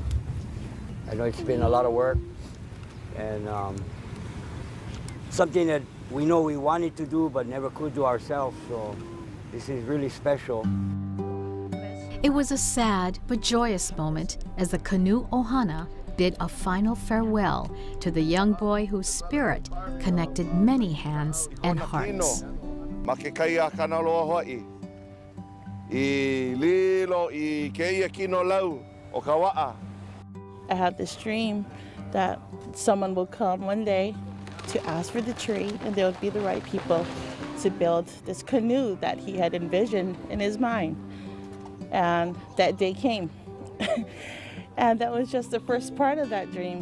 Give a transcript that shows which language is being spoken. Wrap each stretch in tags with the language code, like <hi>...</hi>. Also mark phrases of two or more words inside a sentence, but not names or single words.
<en>I know it's been a lot of work and something that we know we wanted to do but never could do ourselves, so this is really special. It was a sad but joyous moment as the Canoe Ohana bid a final farewell to the young boy whose spirit connected many hands and hearts.</en> <haw>Makekaya kanaloa Hawaii. I lilo I keia kino lau o kawa'a.</haw> <en>I had this dream that someone will come one day to ask for the tree, and they would be the right people to build this canoe that he had envisioned in his mind. And that day came. And that was just the first part of that dream.</en>